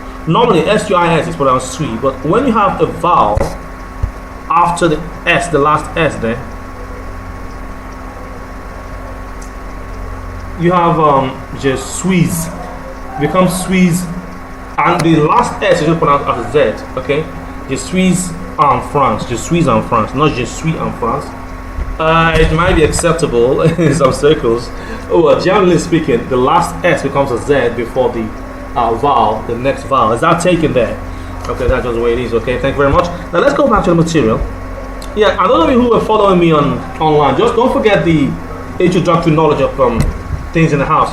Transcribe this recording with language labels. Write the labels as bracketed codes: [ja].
[en] Normally S-U-I-S is pronounced suis, but when you have a vowel after the S, the last S there, you have je suis, becomes suis, and the last S is just pronounced as a Z. [fr] Okay, je suis en France, je suis en France, not je suis en France. [en] It might be acceptable in some circles. Generally speaking, the last S becomes a Z before the vowel, the next vowel. Is that taken there? Okay, that's just the way it is. Okay, thank you very much. Now let's go back to the material. Yeah, and those of you who are following me on online, just don't forget the introductory knowledge of things in the house.